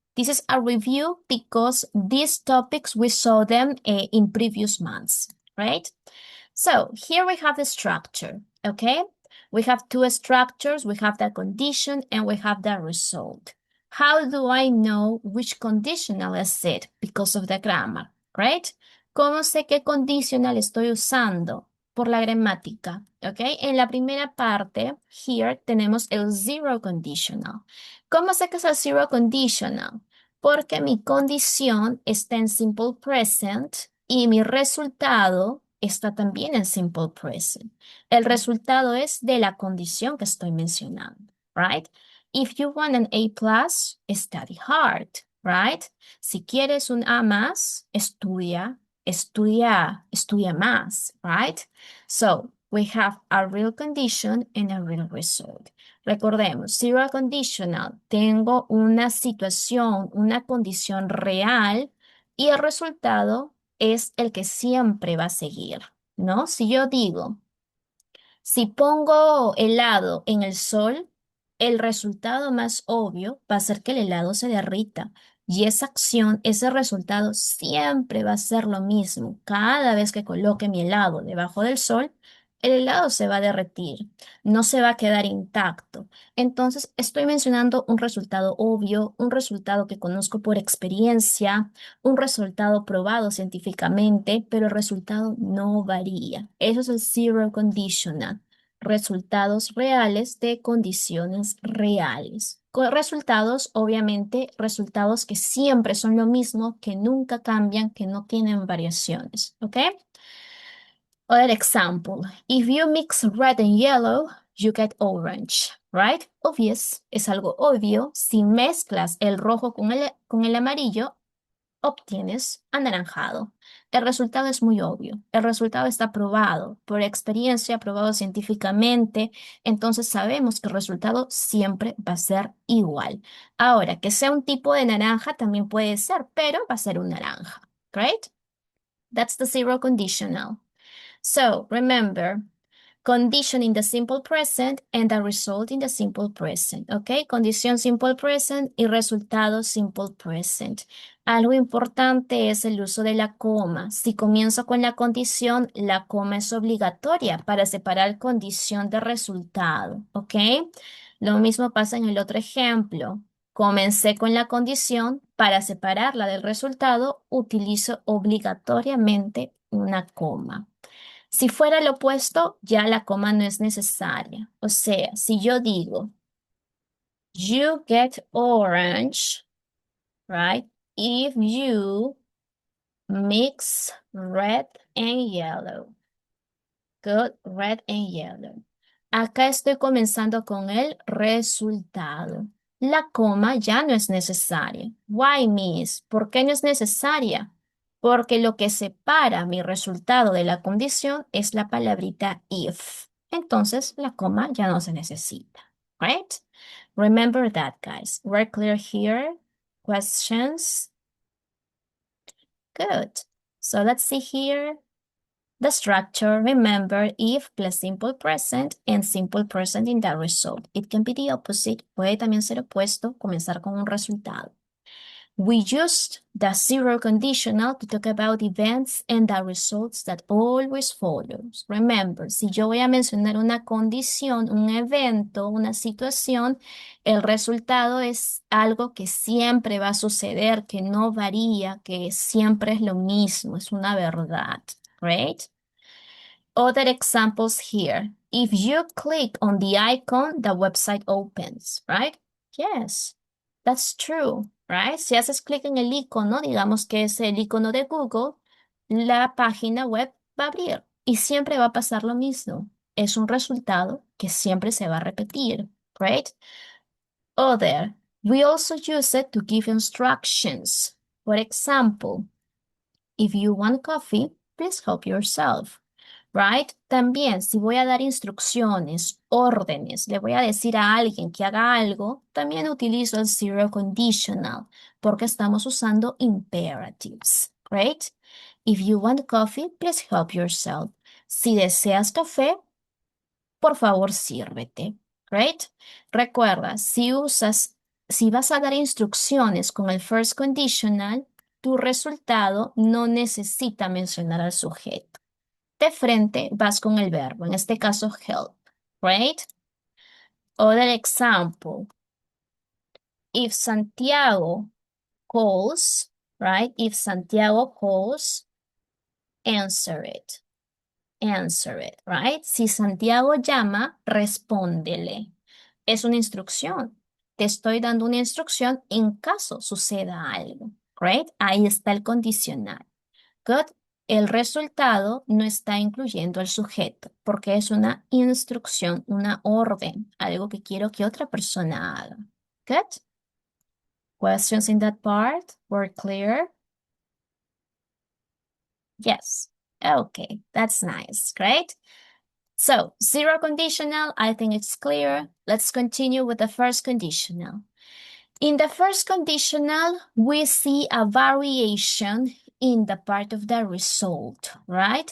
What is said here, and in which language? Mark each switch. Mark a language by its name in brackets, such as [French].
[English] This is a review because these topics, we saw them in previous months, right? So here we have the structure, okay? We have two structures. We have the condition and we have the result. How do I know which conditional is it? Because of the grammar, right? [Spanish] ¿Cómo sé qué conditional estoy usando? Por la gramática, ¿ok? En la primera parte, [English] here, [Spanish] tenemos el zero conditional. ¿Cómo sé que es el zero conditional? Porque mi condición está en simple present y mi resultado está también en simple present. El resultado es de la condición que estoy mencionando, right? [English] If you want an A+, study hard, right? [Spanish] Si quieres un A más, estudia más, [English] right? So, we have a real condition and a real result. [Spanish] Recordemos, zero conditional, tengo una situación, una condición real y el resultado es el que siempre va a seguir, ¿no? Si yo digo, si pongo helado en el sol, el resultado más obvio va a ser que el helado se derrita. Y esa acción, ese resultado siempre va a ser lo mismo. Cada vez que coloque mi helado debajo del sol, el helado se va a derretir, no se va a quedar intacto. Entonces, estoy mencionando un resultado obvio, un resultado que conozco por experiencia, un resultado probado científicamente, pero el resultado no varía. Eso es el zero conditional. Resultados reales de condiciones reales. Resultados, obviamente, resultados que siempre son lo mismo, que nunca cambian, que no tienen variaciones. [English] ¿Ok? Other example. If you mix red and yellow, you get orange, right? Obvious, [Spanish] es algo obvio. Si mezclas el rojo con el amarillo, obtienes anaranjado. El resultado es muy obvio. El resultado está probado por experiencia, probado científicamente. Entonces sabemos que el resultado siempre va a ser igual. Ahora, que sea un tipo de naranja también puede ser, pero va a ser un naranja. [English] Great? That's the zero conditional. So remember, condition in the simple present and the result in the simple present. ¿Ok? [Spanish] Condición simple present y resultado simple present. Algo importante es el uso de la coma. Si comienzo con la condición, la coma es obligatoria para separar condición de resultado. ¿Ok? Lo mismo pasa en el otro ejemplo. Comencé con la condición, para separarla del resultado, utilizo obligatoriamente una coma. Si fuera lo opuesto, ya la coma no es necesaria. O sea, si yo digo, [English] you get orange, right? If you mix red and yellow. Good, red and yellow. [Spanish] Acá estoy comenzando con el resultado. La coma ya no es necesaria. [English] Why, miss? [Spanish] ¿Por qué no es necesaria? Porque lo que separa mi resultado de la condición es la palabrita if. Entonces, la coma ya no se necesita. [English] Right? Remember that, guys. We're clear here. Questions? Good. So let's see here. The structure, remember, if plus simple present and simple present in the result. It can be the opposite, [Spanish] puede también ser opuesto, comenzar con un resultado. [English] We used the zero conditional to talk about events and the results that always follows. [Spanish] Remember, si yo voy a mencionar una condición, un evento, una situación, el resultado es algo que siempre va a suceder, que no varía, que siempre es lo mismo, es una verdad. [English] Right? Other examples here. If you click on the icon, the website opens, right? Yes, that's true, right? [Spanish] Si haces clic en el icono, digamos que es el icono de Google, la página web va a abrir y siempre va a pasar lo mismo. Es un resultado que siempre se va a repetir, [English] right? Other, we also use it to give instructions. For example, if you want coffee, please help yourself. Right? [Spanish] También, si voy a dar instrucciones, órdenes, le voy a decir a alguien que haga algo, también utilizo el zero conditional porque estamos usando imperatives. [English] Right? If you want coffee, please help yourself. [Spanish] Si deseas café, por favor, sírvete. [English] Right? [Spanish] Recuerda, si vas a dar instrucciones con el first conditional, tu resultado no necesita mencionar al sujeto. De frente vas con el verbo, en este caso help, [English] right? Other example, if Santiago calls, right? If Santiago calls, answer it, right? [Spanish] Si Santiago llama, respóndele. Es una instrucción. Te estoy dando una instrucción en caso suceda algo, [English] right? [Spanish] Ahí está el condicional. Good. El resultado no está incluyendo el sujeto porque es una instrucción, una orden, algo que quiero que otra persona haga. [English] Good. Questions in that part were clear? Yes. Okay, that's nice. Great. So, zero conditional, I think it's clear. Let's continue with the first conditional. In the first conditional, we see a variation in the part of the result, right?